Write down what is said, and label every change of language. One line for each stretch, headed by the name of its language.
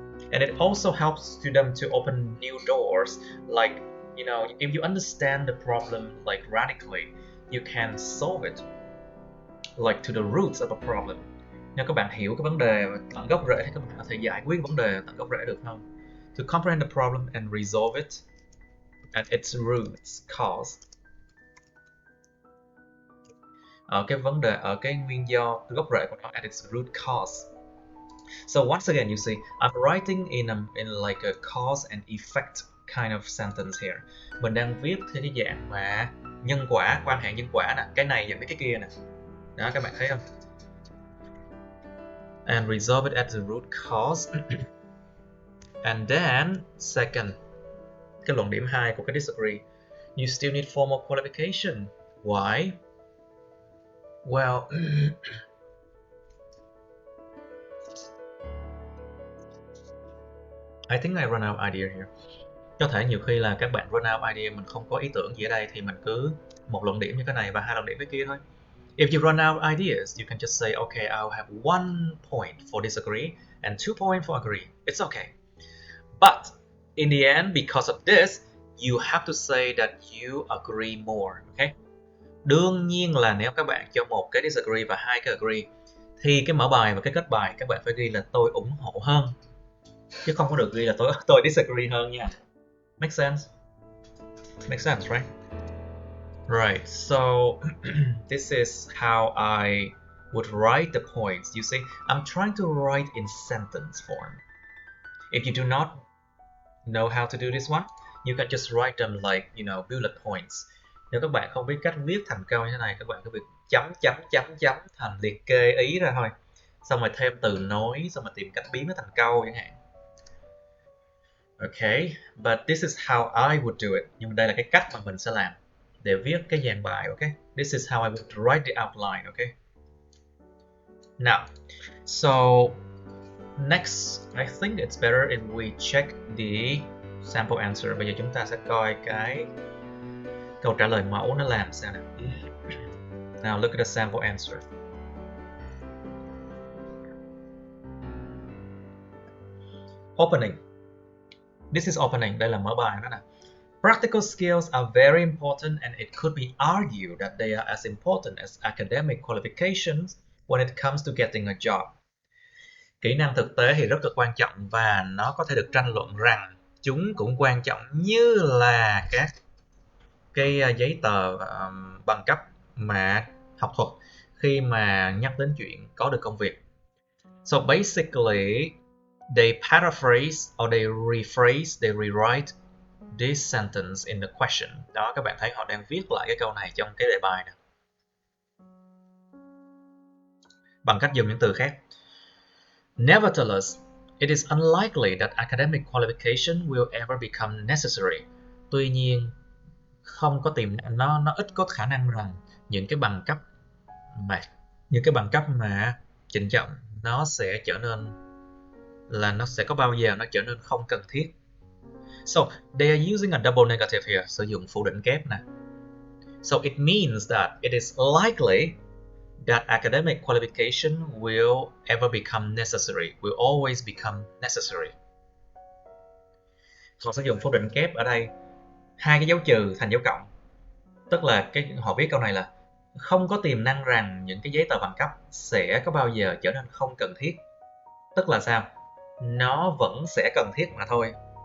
English: And it also helps to them to open new doors. Like, you know, if you understand the problem like radically, you can solve it like to the roots of a problem.
Vietnamese: Nếu các bạn hiểu cái vấn đề tận gốc rễ thì các bạn có thể giải quyết vấn đề tận gốc rễ được không?
English: To comprehend the problem and resolve it at its roots cause.
Vietnamese: Ở cái vấn đề, ở cái nguyên do, gốc rễ của nó,
English: at its root cause. So once again, you see, I'm writing in like a cause and effect kind of sentence here.
Vietnamese: Mình đang viết theo cái dạng mà nhân quả, quan hệ nhân quả nè, cái này dẫn đến cái kia nè. Đó, các bạn thấy không?
English: And resolve it at the root cause. And then second,
Vietnamese: cái luận điểm 2 của cái disagree.
English: You still need formal qualification. Why? Well, I think I run out of idea here.
Vietnamese: Có thể nhiều khi là các bạn
English: run out of idea,
Vietnamese: mình không có ý tưởng gì ở đây thì mình cứ một luận điểm như cái này và 2 luận điểm cái kia thôi.
English: If you run out of ideas, you can just say, okay, I'll have 1 point for disagree and 2 points for agree. It's okay. But in the end, because of this, you have to say that you agree more. Okay?
Vietnamese: Đương nhiên là nếu các bạn cho một cái disagree và 2 cái agree, thì cái mở bài và cái kết bài các bạn phải ghi là tôi ủng hộ hơn, chứ không có được ghi là tôi disagree hơn nha.
English: Make sense? Make sense, right? Right. So this is how I would write the points. You see, I'm trying to write in sentence form. If you do not know how to do this one, you can just write them like, bullet points.
Vietnamese: Nếu các bạn không biết cách viết thành câu như thế này, các bạn cứ việc chấm thành liệt kê ý ra thôi. Xong rồi thêm từ nối, xong rồi tìm cách biến nó thành câu chẳng hạn.
English: Okay, but this is how I would do it.
Vietnamese: Nhưng đây là cái cách mà mình sẽ làm để viết cái dàn bài, okay?
English: This is how I would write the outline, okay? Now, so next, I think it's better if we check the sample answer.
Vietnamese: Bây giờ chúng ta sẽ coi cái câu trả lời mẫu nó làm sao nào.
English: Now look at the sample answer. Opening. This is opening.
Vietnamese: Đây là mở bài đó nè.
English: Practical skills are very important and it could be argued that they are as important as academic qualifications when it comes to getting a job.
Vietnamese: Kỹ năng thực tế thì rất là quan trọng và nó có thể được tranh luận rằng chúng cũng quan trọng như là các cái giấy tờ bằng cấp mà học thuật khi mà nhắc đến chuyện có được công việc.
English: So basically, they paraphrase or they rephrase, they rewrite this sentence in the question.
Vietnamese: Đó, các bạn thấy họ đang viết lại cái câu này trong cái đề bài này bằng cách dùng những từ khác.
English: Nevertheless, it is unlikely that academic qualification will ever become necessary.
Vietnamese: Tuy nhiên, không có nó ít có khả năng rằng những cái bằng cấp mà trịnh trọng nó sẽ trở nên là nó sẽ có bao giờ nó trở nên không cần thiết.
English: So they are using a double negative here,
Vietnamese: sử dụng phủ định kép nè.
English: So it means that it is likely that academic qualification will ever become necessary, will always become necessary.
Vietnamese: Còn sử dụng phủ định kép ở đây, 2 cái dấu trừ thành dấu cộng. Tức là họ viết câu này là không có tiềm năng rằng những cái giấy tờ bằng cấp sẽ có bao giờ trở nên không cần thiết. Tức là sao? Nó vẫn sẽ cần thiết mà thôi.